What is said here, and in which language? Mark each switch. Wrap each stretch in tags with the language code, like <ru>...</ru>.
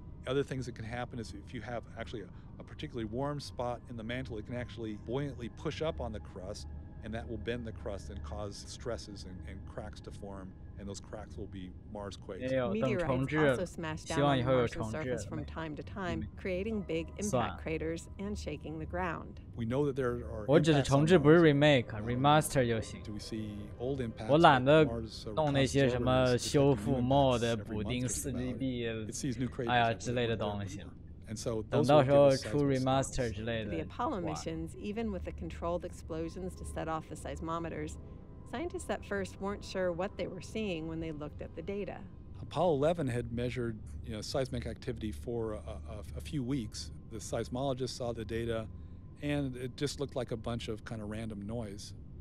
<en>Other things that can happen is if you have actually a particularly warm spot in the mantle, it can actually buoyantly push up on the crust, and that will bend the crust and cause stresses and cracks to form, and those cracks will be Mars quakes. Meteorites also smash down on the Martian surface from time to time, creating big impact craters and shaking the ground. We know that there are</en> <zh>我只是重置，不是 remake，remaster 就行。我懒得弄那些什么修复 mod、补丁 4GB， 哎呀之类的东西了。等到时候出 remaster 之类的。</zh> <en>The Apollo missions, even with the controlled explosions to set off the seismometers, scientists at first weren't sure what they were seeing when they looked at the data. Apollo 11 had measured seismic activity for a few weeks. The seismologists saw the data, and it just looked like a bunch of kind of random noise.</en>